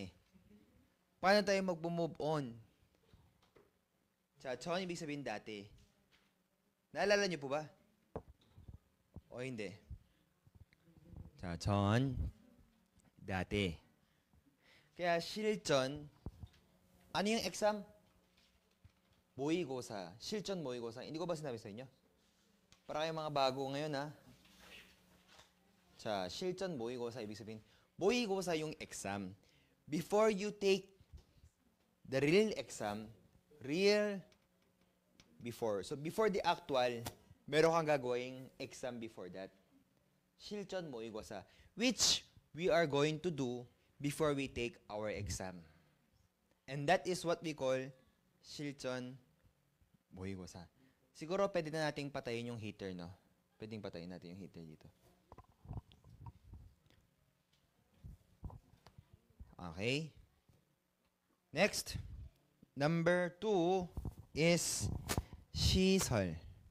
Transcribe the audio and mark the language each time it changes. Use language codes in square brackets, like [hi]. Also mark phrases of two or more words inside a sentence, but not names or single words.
[tl] Paano tayo mag- [en] move on? [tl] John, ibig sabihin dati. Naalala nyo po ba? O hindi? John, dati. Kaya [ko] 실전, [tl] ano yung exam? [ko] 모의고사. 실전 모의고사. [tl] Hindi ko ba sinabi sa inyo? Para kayong mga bago ngayon, ha? [ko] 실전 모의고사 [tl] ibig sabihin. [ko] 모의고사 [tl] yung exam. [en] Before you take the real exam, before. So, before the actual, [tl] meron kang gagawing exam before that. [ko] 실전 모의고사, [en] which we are going to do before we take our exam. And that is what we call [ko] 실전 모의고사. [tl] Siguro pwede na nating patayin yung heater, no? Pwedeng patayin natin yung heater dito. Okay. Next. Number 2 is [ko] 시설.